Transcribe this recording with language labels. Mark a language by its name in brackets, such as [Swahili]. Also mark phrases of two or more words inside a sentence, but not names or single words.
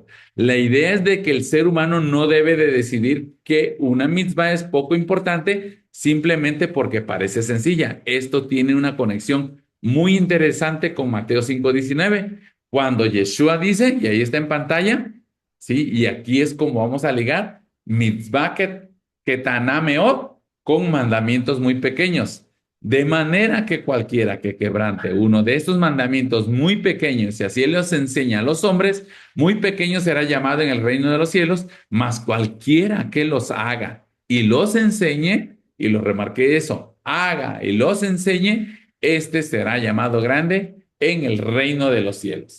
[Spanish] La idea es de que el ser humano no debe de decidir que una mitzvah es poco importante simplemente porque parece sencilla. Esto tiene una conexión muy interesante con Mateo 5:19, cuando Yeshua dice, y ahí está en pantalla, ¿sí? Y aquí es como vamos a ligar [Hebrew] מצוה קטנה מאוד [Spanish] con mandamientos muy pequeños. De manera que cualquiera que quebrante uno de estos mandamientos muy pequeños, y así él los enseña a los hombres, muy pequeño será llamado en el reino de los cielos, mas cualquiera que los haga y los enseñe, y lo remarqué eso, haga y los enseñe, este será llamado grande en el reino de los cielos.